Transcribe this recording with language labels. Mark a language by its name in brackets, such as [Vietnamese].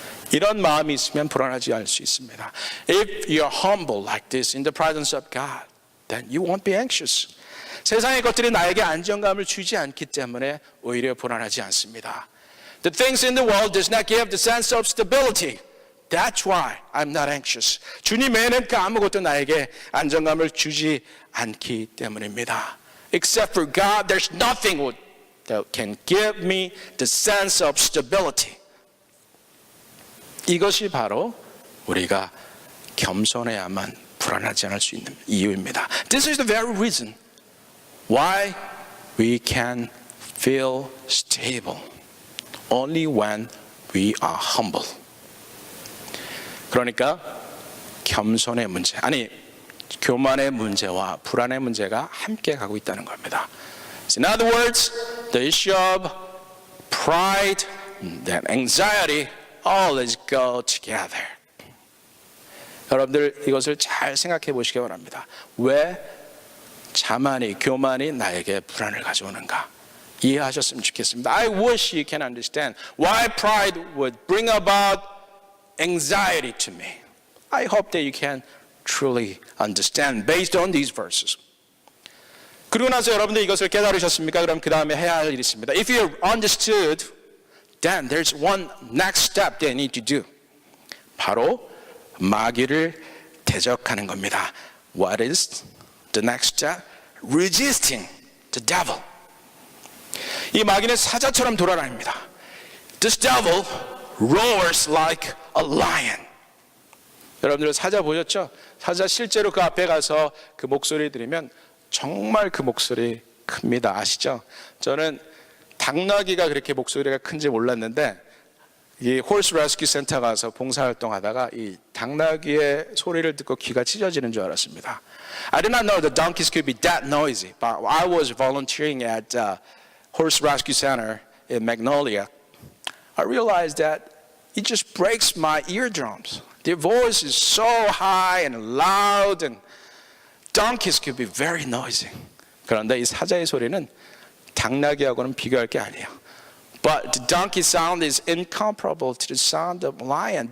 [Korean] 이런 마음이 있으면 불안하지 않을 수 있습니다. [English] If you're humble like this in the presence of God, then you won't be anxious. [Korean] 세상의 것들이 나에게 안정감을 주지 않기 때문에 오히려 불안하지 않습니다. [English] The things in the world does not give the sense of stability. That's why I'm not anxious. [Korean] 주님 외에는 그 아무것도 나에게 안정감을 주지 않기 때문입니다. [English] Except for God, there's nothing that can give me the sense of stability. [Korean] 이것이 바로 우리가 겸손해야만 불안하지 않을 수 있는 이유입니다. [English] This is the very reason why we can feel stable only when we are humble. [Korean] 그러니까 겸손의 문제, 교만의 문제와 불안의 문제가 함께 가고 있다는 겁니다. [English] In other words, the issue of pride and anxiety always go together. [Korean] 여러분들 이것을 잘 생각해 보시기 바랍니다. 왜 자만이, 교만이 나에게 불안을 가져오는가? 이해하셨으면 좋겠습니다. [English] I wish you can understand why pride would bring about anxiety to me. I hope that you can truly understand based on these verses. [Korean] 그리고 나서 여러분들 이것을 깨달으셨습니까? 그럼 그 다음에 해야 할 일이 있습니다. [English] If you understood, then there's one next step that you need to do. [Korean] 바로 마귀를 대적하는 겁니다. [English] What is the next step? Resisting the devil. [Korean] 이 마귀는 사자처럼 돌아다닙니다. [English] This devil roars like a lion. [Korean] 여러분들 사자 보셨죠? 사자 실제로 그 앞에 가서 그 목소리 들으면 정말 그 목소리 큽니다. 아시죠? 저는 당나귀가 그렇게 목소리가 큰지 몰랐는데 이 홀스 레스큐 센터 가서 봉사활동하다가 이 당나귀의 소리를 듣고 귀가 찢어지는 줄 알았습니다. [English] I did not know the donkeys could be that noisy, but I was volunteering at Horse Rescue Center in Magnolia. I realized that it just breaks my eardrums. Their voice is so high and loud, and donkeys could be very noisy. [Korean] 그런데 이 사자의 소리는 당나귀하고는 비교할 게 아니에요. [English] But the donkey sound is incomparable to the sound of lion.